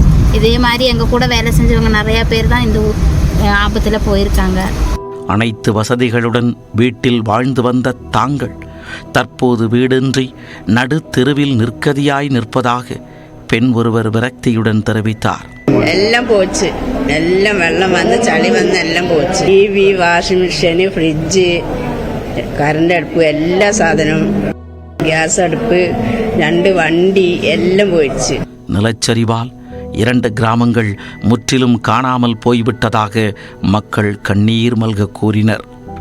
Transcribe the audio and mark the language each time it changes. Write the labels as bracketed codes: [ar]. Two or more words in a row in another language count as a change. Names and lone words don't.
[ta] இதே மாதிரி எங்கள் கூட வேலை செஞ்சவங்க நிறையா பேர் தான் இந்த ஆபத்தில் போயிருக்காங்க. அனைத்து வசதிகளுடன் வீட்டில் வாழ்ந்து வந்த தாங்கள் தற்போது வீடின்றி நடு தெருவில் நிற்கதியாய் நிற்பதாக பெண் ஒருவர் விரக்தியுடன் தெரிவித்தார். [ml] എല്ലാം പോച്ച്, എല്ലാം വെള്ളം വന്ന് ചളി വന്ന് എല്ലാം പോച്ച്. TV, വാഷിംഗ് മെഷീൻ, ഫ്രിഡ്ജ്, കറണ്ട് അടുപ്പ്, എല്ലാ സാധനവും, ഗ്യാസ് അടുപ്പ്, 2 വണ്ടി എല്ലാം പോയിடுச்சு. [ta] நிலச்சரிவால் 2 கிராமங்கள் முற்றிலும் காணாமல் போய்விட்டதாக மக்கள் கண்ணீர் மல்க கூறினர்.